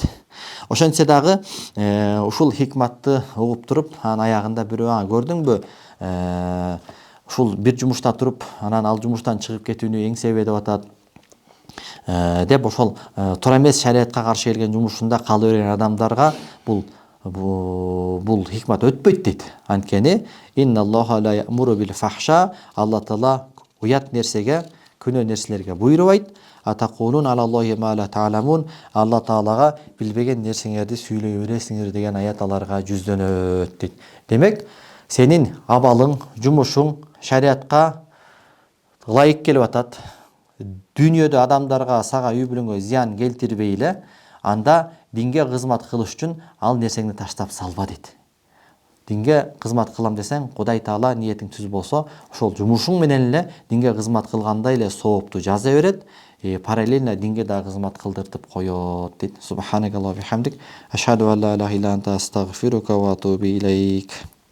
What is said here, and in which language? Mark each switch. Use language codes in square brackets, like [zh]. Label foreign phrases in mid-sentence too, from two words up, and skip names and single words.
[ky] Ошентсе дагы ушул хикматты угуп туруп, анын аягында бирөө көрдүңбү, ушул бир жумушта туруп, анан ал жумуштан чыгып кетүүнү эң себеби деп атат. Деп ошол туура эмес шариатка каршы келген жумушунда кала берген адамдарга бул хикмат өтпөйт дейт. Анткени [ar] إن الله لا يأمر بالفحشاء, [ky] Алла Таала уят нерсеге, күнөө нерселерге буйрубайт. [ar] أتقولون على الله ما لا تعلمون, [ky] Алла Таалага билбеген нерсеңерди сүйлөй бересиңер деген аят аларга жүздөнөт дейт. Демек, сенин абалың, жумушуң шариатка ылайык келип атат. Дүйнөдө адамдарга, сага, үй бүлөңгө зыян келтирбей эле, анда динге кызмат кылыш үчүн ал нерсеңди таштап салба дейт. Динге кызмат кылам десең, Кудай Таала ниетиң түз болсо, ошол жумушуң менен эле динге кызмат кылгандай эле соопту жаза берет. Параллельно динге да кызмат кылдыртып коет дейт. [ar] سبحانك اللهم وبحمدك أشهد أن لا إله إلا أنت أستغفرك وأتوب إليك.